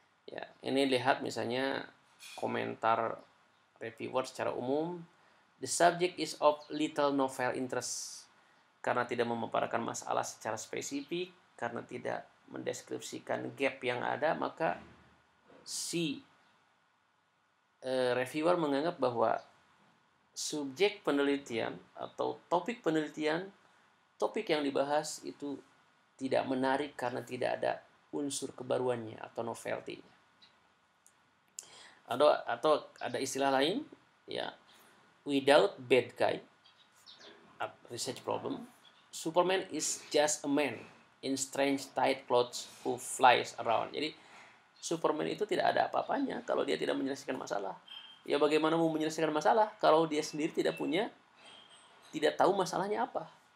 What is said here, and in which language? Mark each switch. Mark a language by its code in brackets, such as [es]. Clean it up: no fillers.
[id] Ya, ini lihat misalnya komentar reviewer secara umum, [en] the subject is of little novel interest, [id] karena tidak memaparkan masalah secara spesifik, karena tidak mendeskripsikan gap yang ada, maka si reviewer menganggap bahwa subjek penelitian atau topik penelitian, topik yang dibahas itu tidak menarik karena tidak ada unsur kebaruannya atau novelty-nya. Atau ada istilah lain ya, [en] without bad guy, research problem, Superman is just a man in strange tight clothes who flies around. [id] Jadi Superman itu tidak ada apa-apanya kalau dia tidak menyelesaikan masalah. Ya bagaimana mau menyelesaikan masalah kalau dia sendiri tidak tahu masalahnya apa.